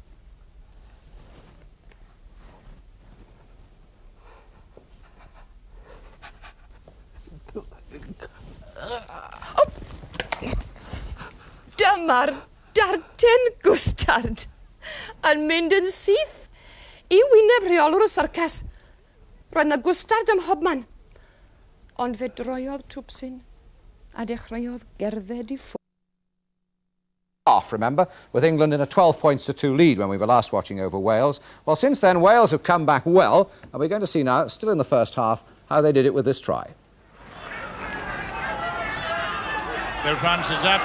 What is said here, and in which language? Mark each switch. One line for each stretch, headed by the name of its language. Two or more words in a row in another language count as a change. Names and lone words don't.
Welsh: Dyma'r darten gwstard yn mynd yn syth i wyneb rheolwr y syrcas. Roedd na gwstard ym mhobman. Ond fe droiodd Twpsyn a dechreuodd gerdded I ffwrdd.
English: Half, remember, with England in a 12 points to 2 lead when we were last watching over Wales. Well, since then, Wales have come back well, and we're going to see now, still in the first half, how they did it with this try. Bill France is up.